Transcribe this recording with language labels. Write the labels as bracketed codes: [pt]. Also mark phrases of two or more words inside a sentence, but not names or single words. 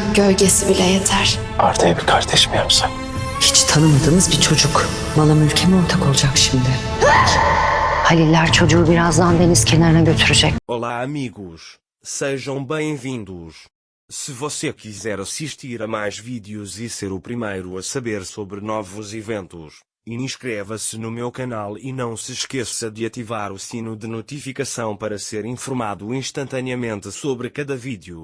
[tr] gölgesi bile yeter. Arda'ya bir kardeş mi yapsak? Hiç tanımadığımız bir çocuk. Mala mülke mi ortak olacak şimdi? Haliller çocuğu birazdan deniz kenarına götürecek. [pt] Olá amigos, sejam bem-vindos. Se você quiser assistir a mais vídeos e ser o primeiro a saber sobre novos eventos, inscreva-se no meu canal e não se esqueça de ativar o sino de notificação para ser informado instantaneamente sobre cada vídeo.